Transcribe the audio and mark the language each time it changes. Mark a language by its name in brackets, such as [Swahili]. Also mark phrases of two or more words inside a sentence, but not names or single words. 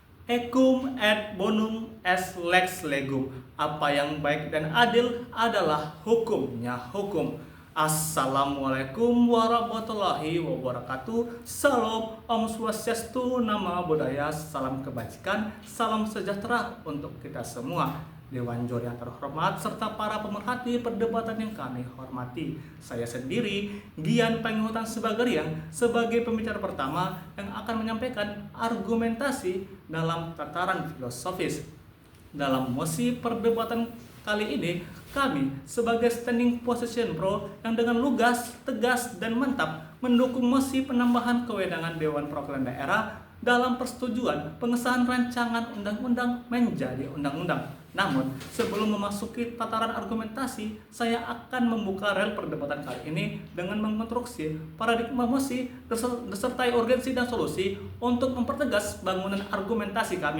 [Latin] Ecum et bonum est lex legum. [Indonesian] Apa yang baik dan adil adalah hukumnya hukum. [Arabic] السلام عليكم ورحمة الله وبركاته. [Indonesian] Salam, Om Swastiastu, Nama Budaya, salam kebajikan, salam sejahtera untuk kita semua. Dewan Juri yang terhormat serta para pemerhati perdebatan yang kami hormati. Saya sendiri, Gian Pangehutan Sebagariang, sebagai pembicara pertama yang akan menyampaikan argumentasi dalam tataran filosofis. Dalam mosi perdebatan kali ini, kami sebagai [English] standing position pro [Indonesian] yang dengan lugas, tegas, dan mantap mendukung mosi penambahan kewenangan Dewan Perwakilan Daerah dalam persetujuan pengesahan rancangan undang-undang menjadi undang-undang. Namun, sebelum memasuki tataran argumentasi, saya akan membuka rel perdebatan kali ini dengan mengonstruksi paradigma mosi disertai urgensi dan solusi untuk mempertegas bangunan argumentasi kami.